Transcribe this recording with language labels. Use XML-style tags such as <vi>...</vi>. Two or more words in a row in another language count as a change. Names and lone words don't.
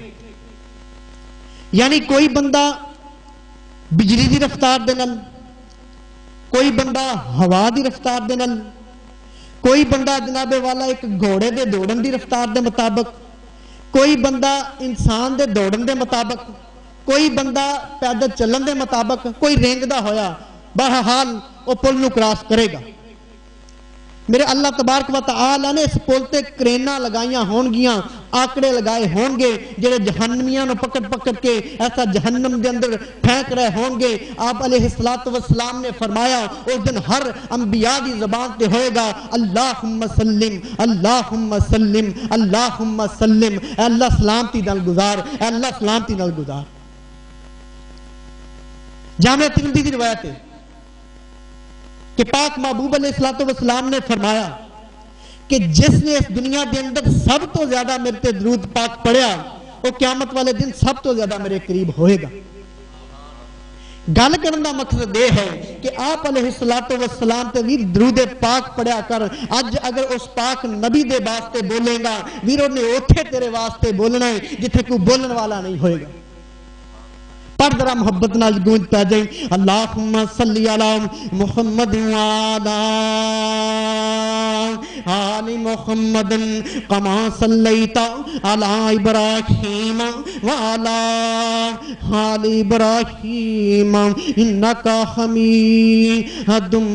<pa>یعنی کوئی بندہ بجلی دی رفتار دے نال، کوئی بندہ ہوا دی رفتار دے نال، کوئی بندہ جناب والا ایک گھوڑے دے دوڑن دی رفتار دے مطابق، کوئی بندہ انسان دے دوڑن دے مطابق، کوئی بندہ پیدل چلن دے مطابق، کوئی رینگ دا ہویا بہرحال وہ پل نو کراس کرے گا. میرے اللہ تبارک و تعالیٰ نے اس پل تے کرینا لگائیاں ہونگیاں، آکڑے لگائے ہونگے جڑے جہنمیاں نو پکڑ پکڑ کے ایسا جہنم دے اندر پھینک رہے ہونگے. آپ علیہ السلام نے فرمایا اس دن ہر انبیاء دی زبان تے ہوئے گا</pa> <ar>اللہم سلم اللہم سلم اللہم سلم.</ar> <pa>اے اللہ سلامتی نال گزار، اے اللہ سلامتی نال گزار. جامعہ ترمذی دی روایت ہے کہ پاک محبوب علیہ السلام نے فرمایا کہ جس نے اس دنیا دے اندر سب تو زیادہ میرے تے درود پاک پڑھیا وہ قیامت والے دن سب تو زیادہ میرے قریب ہوئے گا. گل کرنے کا مقصد یہ ہے کہ آپ علیہ السلام تے ویر درود پاک پڑھیا کر. اج اگر اس پاک نبی دے واسطے بولے گا ویروں نے اوتھے تیرے واسطے بولنا ہے جتھے کوئی بولن والا نہیں ہوئے گا. پر ذرا محبت نال گونج پہ جائیں</pa> <ar>اللہم صلی علی محمد وعلا آل محمد کما صلیت علی ابراہیم وعلی آل ابراہیم انک حمید</ar>